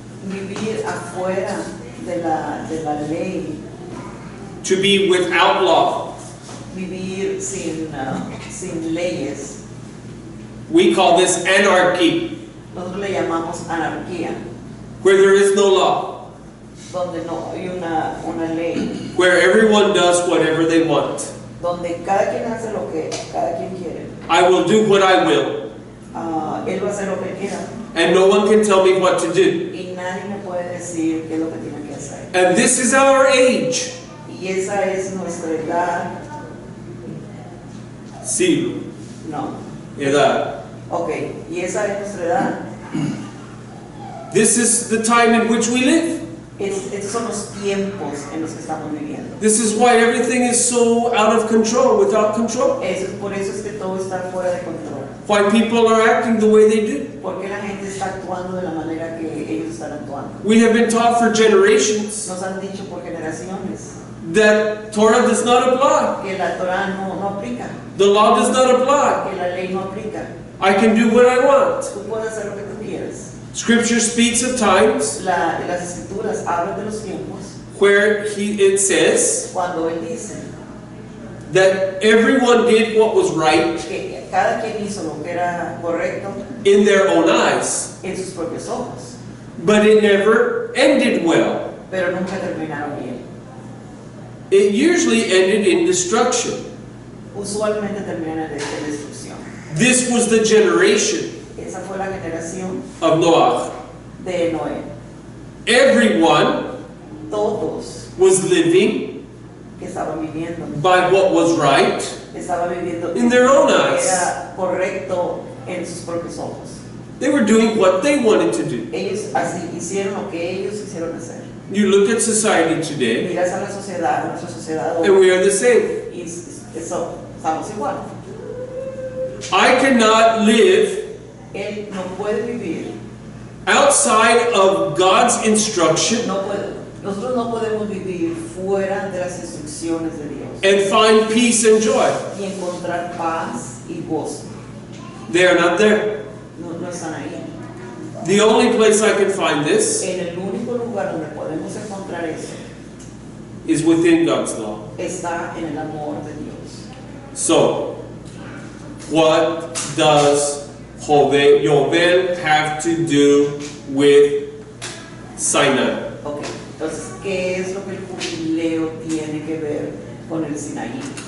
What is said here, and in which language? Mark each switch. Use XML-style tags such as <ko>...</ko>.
<es>vivir afuera de la ley,</es> <en>to be without law.</en> <es>vivir sin leyes.</es> <en>We call this anarchy,</en> <es>Nosotros le llamamos anarquía,</es> <en>where there is no law,</en> <es>donde no hay una ley,</es> <en>where everyone does whatever they want.</en> <es>donde cada quien hace lo que cada quien quiere.</es> <en>I will do what I will,</en> <es>Él va a hacer lo que quiera</es> <en>and no one can tell me what to do.</en> <es>y nadie me puede decir qué es lo que tiene que hacer.</es> <en>And this is our age.</en> <es>Y esa es nuestra edad. Siglo, No. edad. Ok, y esa es nuestra edad.</es> <en>This is the time in which we live.</en> <es>Estos son los tiempos en los que estamos viviendo.</es> <en>This is why everything is so out of control, without control.</en> <es>Por eso es que todo está fuera de control.</es> <en>Why people are acting the way they do.</en> <es>Porque la gente está actuando de la manera que ellos están actuando.</es> <en>We have been taught for generations</en> <es>Nos han dicho por generaciones</es> <en>that Torah does not apply.</en> <es>que la Torah no aplica,</es> <en>The law does not apply.</en> <es>que la ley no aplica.</es> <en>I can do what I want.</en> <es>Tú puedes hacer lo que tú quieras.</es> <en>Scripture speaks of times</en> <es>Las escrituras hablan de los tiempos</es> <en>where it says</en> <es>cuando él dice</es> <en>that everyone did what was right</en> <es>que cada quien hizo lo que era correcto</es> <en>in their own eyes,</en> <es>en sus propios ojos,</es> <en>but it never ended well.</en> <es>pero nunca terminaron bien.</es> <en>It usually ended in destruction.</en> <es>Usualmente terminan en destrucción.</es> <en>This was the generation</en> <es>Esa fue la generación</es> <en>of Noah.</en> <es>de Noé.</es> <en>Everyone</en> <es>Todos</es> <en>was living</en> <es>que estaban viviendo,</es> <en>by what was right</en> <es>estaban viviendo</es> <en>in their own</en> <es>lo que</es> <en>eyes.</en> <es>era correcto en sus propios ojos.</es> <en>They were doing what they wanted to do.</en> <es>Ellos así hicieron lo que ellos quisieron hacer.</es> <en>You look at society today,</en> <es>Miras a la sociedad, nuestra sociedad</es> <en>and</en> <es>hoy,</es> <en>we are the same.</en> <es>y estamos igual.</es> <en>I cannot live</en> <es>Él no puede vivir,</es> <en>outside of God's instruction</en> <es>nosotros no podemos vivir fuera de las instrucciones de Dios</es> <en>and find peace and joy.</en> <es>y encontrar paz y gozo.</es> <en>They are not there.</en> <es>No están ahí.</es> <en>The only place I can find this</en> <es>En el único lugar donde podemos encontrar eso</es> <en>is within God's law.</en> <es>está en el amor de Dios.</es> <en>So, what does Yovel have to do with Sinai?</en> <es>Ok, entonces, ¿qué es lo que el jubileo tiene que ver con el Sinaí?</es>